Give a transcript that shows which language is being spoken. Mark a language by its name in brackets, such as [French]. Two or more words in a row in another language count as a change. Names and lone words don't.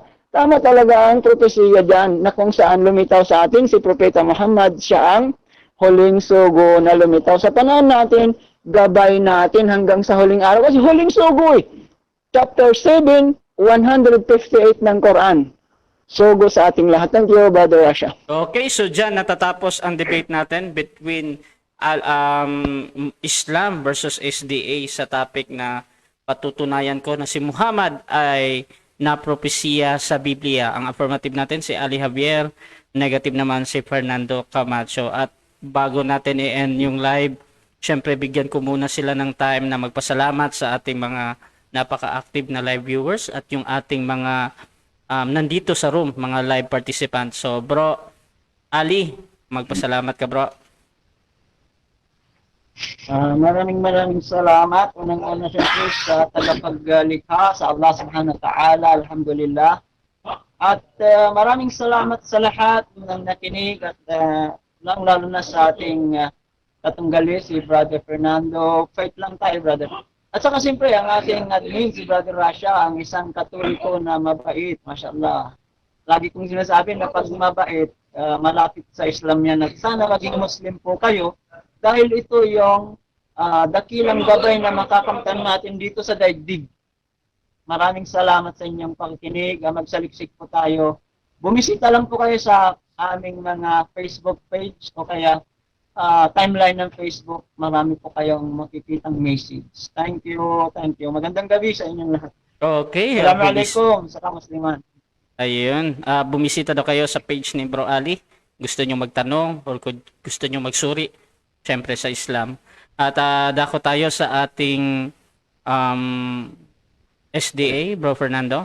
[Filipino] Tama talaga ang propesiya dyan na kung saan lumitaw sa atin si Propeta Muhammad, siya ang huling sugo na lumitaw. Sa panahon natin, gabay natin hanggang sa huling araw. Kasi huling sugo eh. Chapter 7, 158 ng Quran. Sugo sa ating lahat. [English] Thank you, Brother Rasha. [Filipino] Okay, so dyan natatapos ang debate natin between Islam versus SDA sa topic na patutunayan ko na si Muhammad ay napropesiya sa Biblia. Ang affirmative natin si Ali Javier, negative naman si Fernando Camacho. At bago natin i-end yung live, syempre bigyan ko muna sila ng time na magpasalamat sa ating mga napaka-active na [English] live viewers [Filipino] at yung ating mga nandito sa room, mga [English] live participants. [Filipino] So bro, Ali, magpasalamat ka bro. Maraming salamat. Unang-una siyempre sa tagapaglikha, sa Allah [Arabic] سبحانه وتعالى, [Filipino] alhamdulillah. At maraming salamat sa lahat ng nakinig at lalo na sa ating katunggali, si Brother Fernando. Fight lang tayo, brother. At saka siyempre, ang ating admin, si Brother Rasha, ang isang katoliko na mabait, mashallah. Lagi kong sinasabi na pag mabait, malapit sa Islam yan. At sana maging Muslim po kayo dahil ito yung dakilang gabay na makakamtan natin dito sa daigdig. Maraming salamat sa inyong pakikinig. Magsaliksik po tayo. Bumisita lang po kayo sa aming mga Facebook page o kaya timeline ng Facebook. Marami po kayong makikitang message. [English] Thank you, thank you. [Filipino] Magandang gabi sa inyong lahat. Okay. Assalamualaikum sa kamusliman. Ayun, bumisita daw kayo sa page ni Bro Ali. Gusto nyo magtanong or gusto nyo magsuri, syempre sa Islam. At dako tayo sa ating SDA, Bro Fernando.